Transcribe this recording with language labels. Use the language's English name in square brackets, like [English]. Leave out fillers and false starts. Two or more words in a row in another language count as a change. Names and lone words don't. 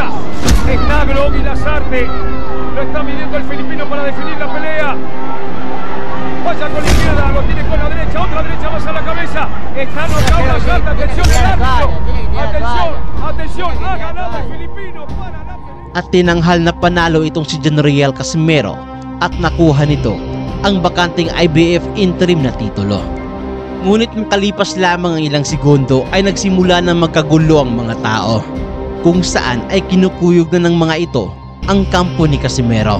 [Spanish] Está Globy Lazarte. Lo está midiendo el filipino para definir la pelea. Vaya con la izquierda, lo tiene con la derecha. Otra derecha más a la cabeza. Está knockout Lazarte. Atención el árbitro. Atención, atención. Ha ganado el filipino para la pelea. [Filipino] At tinanghal na panalo itong si Jonriel Casimero at nakuha nito ang bakanting IBF interim na titulo. Ngunit makalipas lamang ang ilang segundo ay nagsimula na magkagulo ang mga tao, kung saan ay kinukuyog na ng mga ito ang kampo ni Casimero.